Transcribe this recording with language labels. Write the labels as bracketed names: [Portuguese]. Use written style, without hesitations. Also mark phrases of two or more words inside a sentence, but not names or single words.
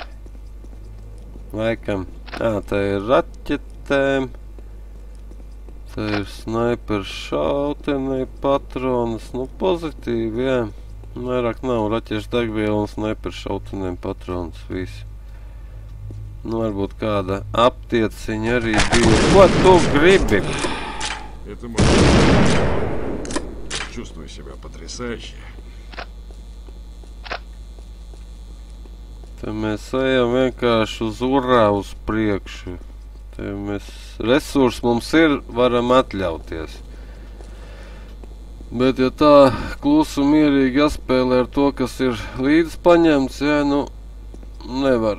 [Latvian] Laikam. Te ir raķetēm. Te ir snaiperu šautenei patronas, nu pozitīvi, jā. Vairāk nav raķešu degviela un snaiperu šautenēm patronas, visi. Nu, varbūt kāda aptieciņa arī bija. Ko tu gribi? [Russian] Это может... Чувствую себя потрясающе. [Latvian] Te mēs ejam vienkārši uz urā uz priekšu. Te mēs resursi mums ir, varam atļauties. Bet ja tā klusu mierīgi jāspēlē ar to, kas ir līdz paņemts, jā, nu, nevar.